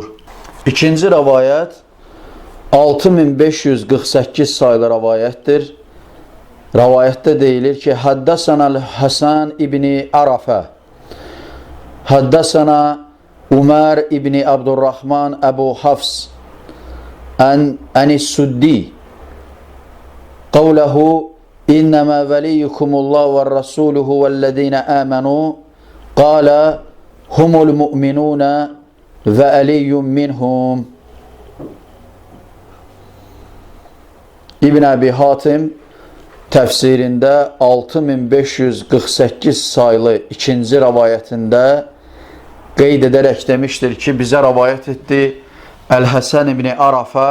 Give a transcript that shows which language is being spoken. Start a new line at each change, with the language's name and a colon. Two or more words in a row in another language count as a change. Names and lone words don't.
Azerbaijani: İkinci rəvayət 6548 sayılı rəvayətdir. Rəvayətdə deyilir ki,
Arabic: Həddəsənəl Həsən ibn Ərəfə, Həddəsənə Umər ibn Abdurrahman Əbu Hafs Ənis-Suddi قوله إنما وليكم الله والرسوله والذين آمنوا قال هم المؤمنون وعلي منهم.
Azerbaijani: İbn Əbi Hatim təfsirində 6548 sayılı ikinci rəvayətində qeyd edərək demişdir ki, bizə rəvayət etdi Əl-Həsən ibn Ərəfə.